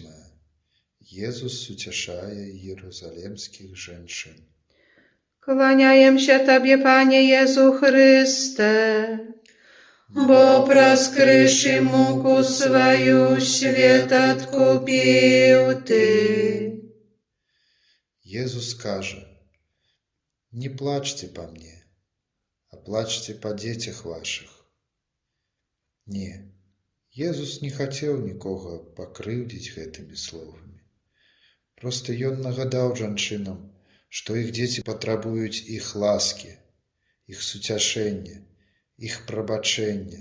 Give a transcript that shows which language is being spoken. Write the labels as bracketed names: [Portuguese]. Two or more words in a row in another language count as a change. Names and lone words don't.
[Belarusian] Езус суцяшае іерусалемскіх жанчын. Кланяемся Табе, Пане Езу Хрысте, бо праз крыж і муку сваю свет адкупіў ты. Езус кажа: [Russian] не плачьте по мне, а плачьте по [Belarusian] дзецях вашых. Не, Езус не хацеў нікога пакрыўдзіць гэтымі словамі. Проста ён нагадаў жанчынам, што іх дзеці патрабуюць іх ласкі, іх суцяшэння, іх прабачэння.